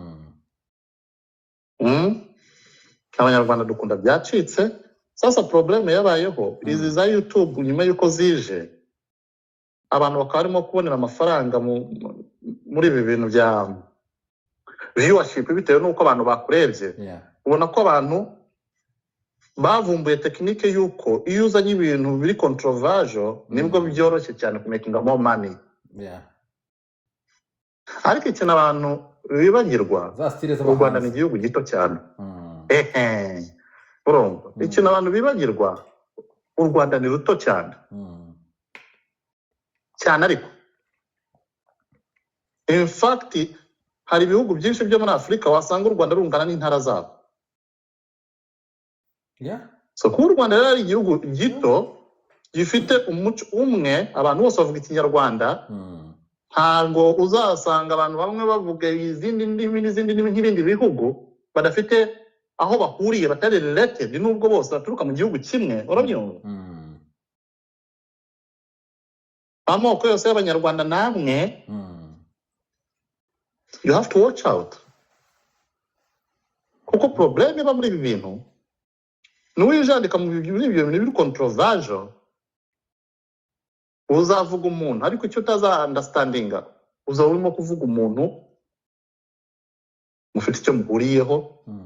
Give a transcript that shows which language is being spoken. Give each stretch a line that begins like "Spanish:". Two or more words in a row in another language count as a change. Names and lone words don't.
Kinyarwanda: abanyarwanda dukunda byacitse sasa problem yabayeho izi za YouTube nyuma yuko zije abantu bakaba barimo kubonera amafaranga muri ibi bintu bya viewership bitewe n'uko abantu bakurebye ubona ko abantu bavumbuye tekinike yuko iyo uzanye ibintu biri controversial nibwo byoroshye cyane kumakinga
English: more money
Kinyarwanda: ariko ikintu abantu bibagirwa u Rwanda ni igihugu gito cyane urumva ikintu abantu bibagirwa u Rwanda ni ruto cyane cyane ariko
English: in fact
Kinyarwanda: hari ibihugu byinshi byo muri Afrika wasanga u Rwanda rungana n'intara zabo. So kuba u Rwanda ari igihugu gito gifite umuco umwe abantu bose bavuga Ikinyarwanda, ntabwo uzasanga abantu bamwe bavuga izindi ndimi n'izindi ndimi nk'ibindi bihugu badafite aho bahuriye, batari related nubwo bose baturuka mu gihugu kimwe. Urabyumva? Amoko yose y'Abanyarwanda namwe,
English: you have to watch out.
Kinyarwanda: Kuko problem iba muri ibi bintu n'uwijandika mu bintu biri controversial, uzavuga umuntu ariko icyo utaza understandinga uzaba urimo kuvuga umuntu mufite icyo muhuriyeho.